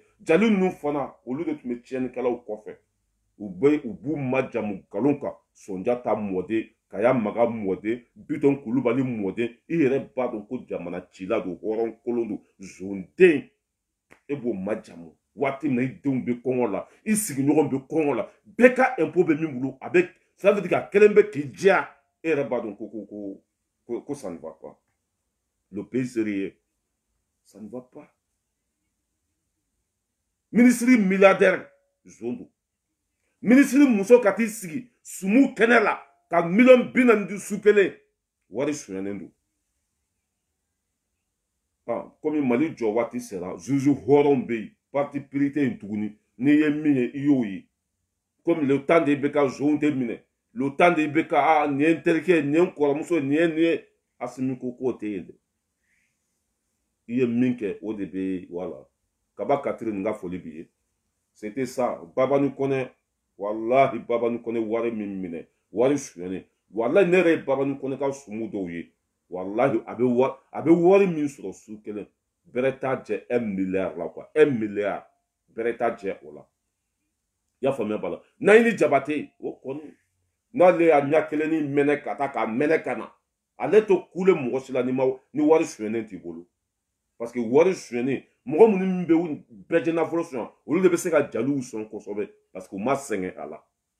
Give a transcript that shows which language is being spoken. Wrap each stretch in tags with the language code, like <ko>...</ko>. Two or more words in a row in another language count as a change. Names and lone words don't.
<bm>jali ninnu fana olu de tun bɛ tiɲɛnikɛlaw kɔfɛ u b'u majamu nkalon kan Sonjata mɔden Kaya Maga mɔden Biton Kulubali mɔden i yɛrɛ b'a dɔn ko jamana cila don hɔrɔn kolon don zonden e b'o majamu waati min na i denw bɛ kɔngɔ la i sigiɲɔgɔn bɛ kɔngɔ la bɛɛ ka impôt bɛ min bolo a bɛ</bm> <fr>ça veut dire</fr> <bm>a kelen bɛ k'i diya e yɛrɛ b'a dɔn ko</bm> <fr>ça ne va pas le pays sérieux ça ne va pas</fr> <bm>ministre milliardaire zon don ministre muso ka t'i sigi sumu kɛnɛ la ka miliyɔn 40 di su kelen wari suɲɛnen don komi Mali jɔ waati sera juge hɔrɔnw bɛ yen parti pirite in tuguni n'i ye min ye i y'o ye komi</bm> <fr>le temps de</fr> <bm>i bɛ ka zonw tɛ minɛ</bm> <fr>le temps de</fr> <bm>i bɛ ka nin ye n terikɛ nin ye n kɔrɔmuso nin ye Asimi ko k'o tɛ yen dɛ i ye min kɛ o de bɛ voilà Kaba Katiri nin ka foli b'i ye</bm> <fr>c'était ça</fr> <bm>Babani Kɔnɛ wallahi Babani Kɔnɛ wari min minɛ wari suɲɛnen wallahi ne yɛrɛ ye Babani Kɔnɛ ka sumu dɔw ye wallahi a bɛ wari min sɔrɔ su kelen bɛrɛ t'a jɛ 1 milliard la quoi 1 milliard bɛrɛ t'a jɛ o la i y'a faamuya b'a la Nayini Jabate o kɔni n'ale y'a ɲɛ kelen ni mɛnɛ ka taa k'a mɛnɛ ka na ale to kule mɔgɔ si la ni wari suyɛnen t'i bolo</bm> <fr>parce que</fr> <bm>wari suyɛnen mɔgɔ minnu bɛ bɛɛ jɛ nafolo sɔn olu de bɛ se ka jaliw sɔn kosɛbɛ</bm> <fr>parce que</fr> <bm>u ma sɛgɛn a la</bm>